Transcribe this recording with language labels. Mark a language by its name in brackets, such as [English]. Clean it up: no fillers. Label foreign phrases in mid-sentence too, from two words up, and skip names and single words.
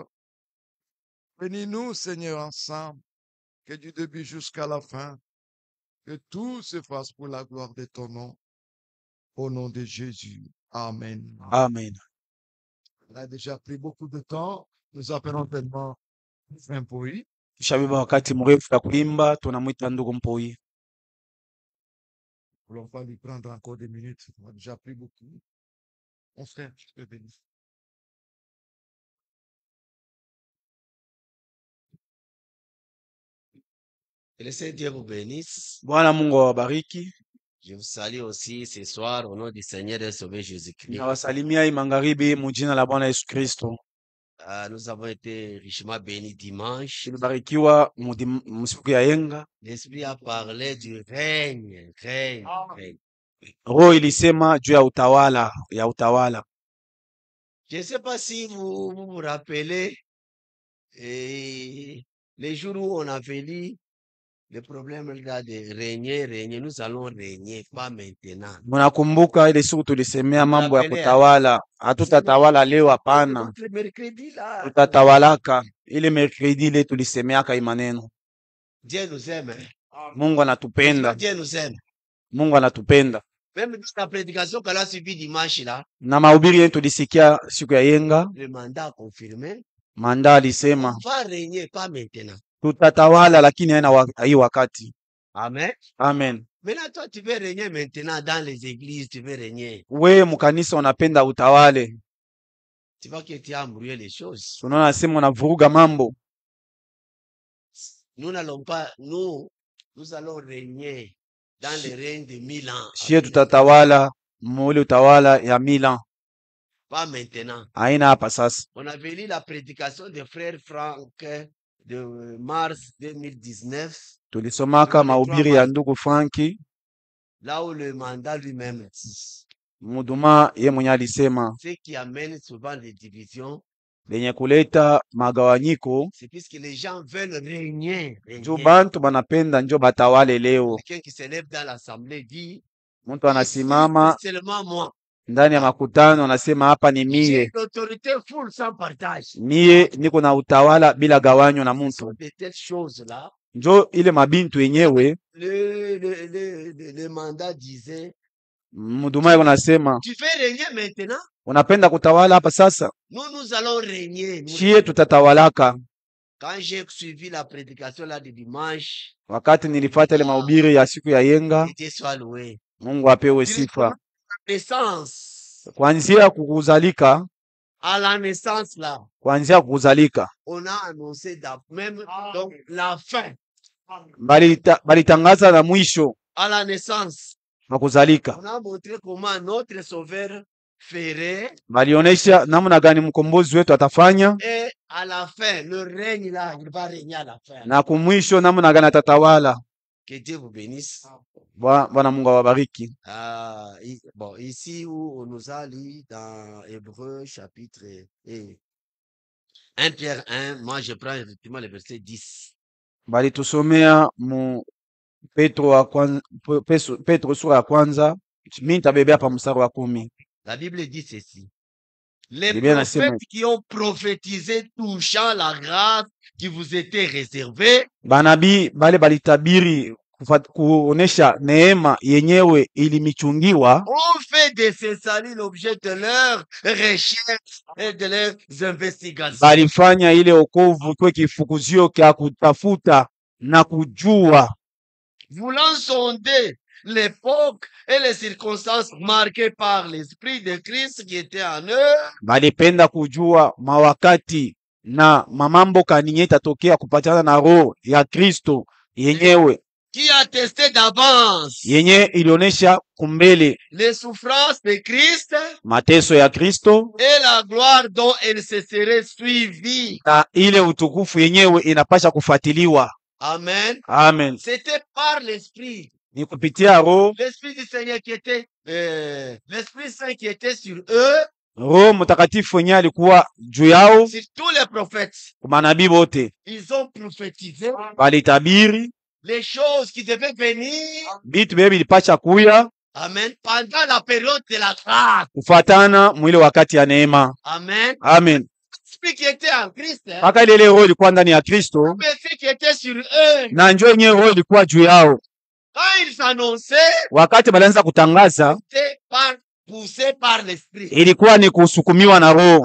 [French] Bénis-nous, Seigneur, ensemble, que du début jusqu'à la fin, que tout se fasse pour la gloire de ton nom. Au nom de Jésus. Amen. Amen. On a déjà pris beaucoup de temps. Nous appelons tellement un Mpoi. [Swahili] Tushabeba wakati mrefu ya kuimba, tunamwita ndugu Mpoi. [French] Nous ne voulons pas lui prendre encore des minutes. On a déjà pris beaucoup. Mon frère, je te bénis. Que le Seigneur vous bénisse. [Swahili] Bwana Mungu awabariki. [French] Je vous salue aussi ce soir au nom du Seigneur et Sauveur Jésus-Christ. [Swahili] Nawasalimia hii magharibi mujina la Bwana Yesu Kristo. [French] Nous avons été richement bénis dimanche. [Swahili] Tulibarikiwa msiku ya yenga. [French] L'Esprit a parlé du règne. [Swahili] Roho ilisema juu ya utawala, [French] Je ne sais pas si vous vous rappelez les jours où on avait lu le problème là de régner, nous allons régner, pas maintenant. [Swahili] Munakumbuka ile siku tulisemea mambo ya kutawala, hatutatawala leo, hapana, [French] Le mercredi là, [Swahili] tutatawalaka. Ile mercredi ile tulisemeaka hii maneno. [French] Dieu nous aime. [Swahili] Mungu anatupenda. [French] Dieu nous aime. [Swahili] Mungu anatupenda. [French] Même dans la prédication qu'elle a suivi dimanche là, [Swahili] Na mahubiri yetu tulisikia siku ya yenga, [French] le mandat a confirmé. [Swahili] manda alisema [French] On va régner, pas maintenant. [Swahili] tutatawala, lakini haina hii wakati. Amen. Amen. [French] Maintenant, toi, tu veux régner maintenant dans les églises, tu veux régner. [Swahili] We mkanisa unapenda utawale, [French] Tu vois que tu as embrouillé les choses. [Swahili] unaona sema unavuruga mambo. [French] Nous n'allons pas, nous allons régner dans le règne de 1000 ans. [Swahili] Shie tutatawala mule utawala ya 1000 ans. [French] Pas maintenant. [Swahili] Haina hapa sasa. [French] On avait lu la prédication de frère Franck de mars 2019. [Swahili] Tulisomaka mahubiri ya ndugu Franki, [French] Là où le mandat lui-même dit. [Swahili] muduma ye mwenye alisema [French] Ce qui amène souvent les divisions, [Swahili] lenye kuleta magawanyiko, [French] c'est puisque les gens veulent régner. [Swahili] juu bantu banapenda njo batawale leo. [French] Quelqu'un qui s'élève dans l'assemblée dit, [Swahili] Mtu anasimama [French] c'est seulement moi. [Swahili] ndani ya makutano anasema hapa ni mie, [French] J'ai l'autorité full sans partage. [Swahili] mie niko na utawala bila gawanyo na mtu. [French] De telles choses-là, [Swahili] Njo ile mabintu yenyewe [French] le mandat disait, [Swahili] muduma yako nasema [French] tu veux régner maintenant? [Swahili] unapenda kutawala hapa sasa, [French] Nous allons régner. [Swahili] shie tutatawalaka. [French] Quand j'ai suivi la prédication là de dimanche, [Swahili] Wakati nilifuata ile mahubiri ya siku ya yenga, [French] Dieu soit loué. [Swahili] Mungu apewe sifa. [French] Naissance, [Swahili] Kuanzia kukuzalika, [French] à la naissance là, [Swahili] kuanzia kukuzalika [French] on a annoncé même donc la fin. [Swahili] balitangaza na mwisho [French] À la naissance, [Swahili] wa kuzalika, [French] on a montré comment notre sauveur ferait, [Swahili] balionesha namna gani mkombozi wetu atafanya, [French] et à la fin, le règne là, il va régner à la fin. [Swahili] na kumwisho namna gani atatawala. [French] Que Dieu vous bénisse. [Swahili] Bwana Mungu awabariki. [French] Bon, ici où on nous a lu dans Hébreu chapitre 1 Pierre 1, moi je prends effectivement le verset 10. [Swahili] Balitusomea mu Petro sura ya kwanza, mimi nitabebea hapa mstari wa 10. [French] La Bible dit ceci. Les Eh bien, la semaine. prophètes qui ont prophétisé touchant la grâce qui vous était réservée, [Swahili] Banabii bale balitabiri kuonesha neema yenyewe ilimichungiwa, [French] ont fait de ces saluts l'objet de leurs recherches et de leurs investigations. [Swahili] balifanya ile okovu kwe kifukuzio kya kutafuta na kujua, [French] Voulant sonder l'époque et les circonstances marquées par l'Esprit de Christ qui était en eux, [Swahili] balipenda kujua mawakati na mamambo kaninye itatokea kupatana na roho ya Kristo yenyewe [French] qui attestait d'avance [Swahili] yenye ilionesha kumbele [French] les souffrances de Christ [Swahili] mateso ya Kristo [French] et la gloire dont elle se serait suivie. [Swahili] na ile utukufu yenyewe inapasha kufuatiliwa. Amen. Amen. [French] C'était par l'Esprit. [Swahili] Ni kupitia roho, [French] L'Esprit du Seigneur qui était, l'Esprit Saint qui était sur eux, [Swahili] Roho Mtakatifu wenyewe alikuwa juu yao. [French] sur tous les prophètes. [Swahili] Manabii bote [French] Ils ont prophétisé [Swahili] balitabiri les choses qui devaient venir. bitu bebe bilipasha kuya Amen. [French] Pendant la période de la grâce. [Swahili] kufatana mwile wakati ya neema. Amen. Amen. [French] L'Esprit qui était en Christ, hein, [Swahili] Paka ile roho ilikuwa ndani ya Kristo [French] l'Esprit qui était sur eux. [Swahili] na njoo yenyewe roho ilikuwa juu yao. [French] Quand ils annonçaient, [Swahili] Wakati balianza kutangaza, [French] c'était poussé par l'Esprit. [Swahili] ilikuwa ni kusukumiwa na roho.